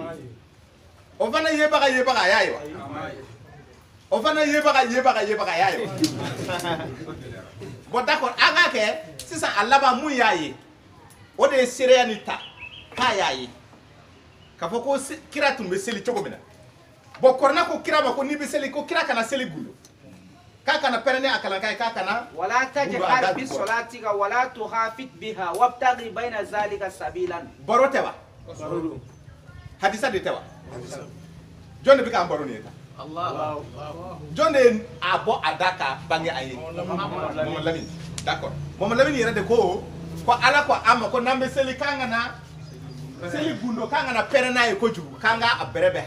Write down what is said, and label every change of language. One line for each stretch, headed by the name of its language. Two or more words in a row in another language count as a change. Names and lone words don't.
Bambara: o fana yebaga a y'a ye wa o fana yebaga a y'a ye wa
French: bon d'accord
Bambara: an k'a kɛ sisan a laban mun y'a ye o de ye seereya ni ta k'a y'a ye k'a fɔ ko kira tun bɛ seli cogo min na bon kɔrɔna ko kira ma ko n'i bɛ seli ko kira kana seli gundo k'a kana pɛrɛnni a kalankan ye k'a kana
Arabic: ولا تجهر بصلاتك ولا تخافت بها وابتغ بين ذلك سبيلا
Bambara: baro tɛ wa hadisa de tɛ wa jɔn de bɛ k'an baro nin ye tan jɔn de ye a bɔ a da ka bange a ye Mamadu Lamini d'accord Mamadu Lamini yɛrɛ de ko ala ko a ma ko n'an bɛ seli k'an kana seli gundo k'an kana pɛrɛn n'a ye kojugu k'an ka a bɛrɛ bɛn